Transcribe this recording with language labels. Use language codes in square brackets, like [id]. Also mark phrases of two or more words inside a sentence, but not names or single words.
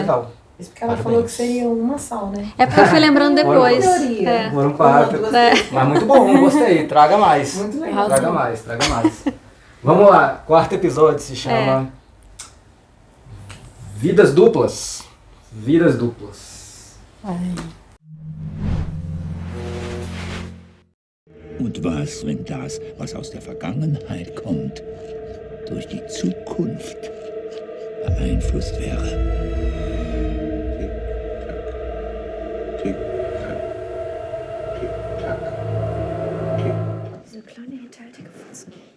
[pt] Legal. Isso porque ela Parabéns. falou que seria uma só, né? É porque eu fui lembrando depois. Teoria. É. Foram quatro. Gostei. Mas muito bom, gostei. Traga mais. Muito legal. Traga mais. Vamos lá. Quarto episódio se chama Vidas Duplas. [de] Und was, wenn das, was aus der Vergangenheit kommt, durch die Zukunft beeinflusst wäre? Diese kleine hinterhältige Fotze.